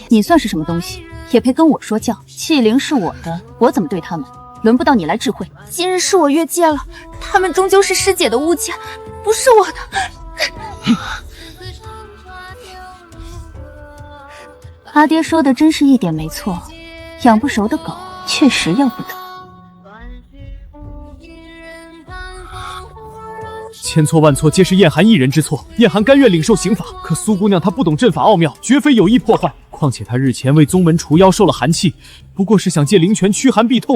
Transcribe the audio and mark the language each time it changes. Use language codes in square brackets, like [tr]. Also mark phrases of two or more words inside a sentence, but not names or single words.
[zh] 你算是什么東西，也配跟我說教？欺凌是我的，我怎麼對他們，輪不到你來智慧。今日是我越界了，他們終究是師姐的物件，不是我的。阿爹說的真是一點沒錯，養不熟的狗確實要不得。千錯萬錯皆是燕寒一人之錯，燕寒甘願領受刑罰，可蘇姑娘她不懂陣法奧妙，絕非有意破壞。況且她日前為宗門除妖受了寒氣，不過是想借靈泉驅寒避痛。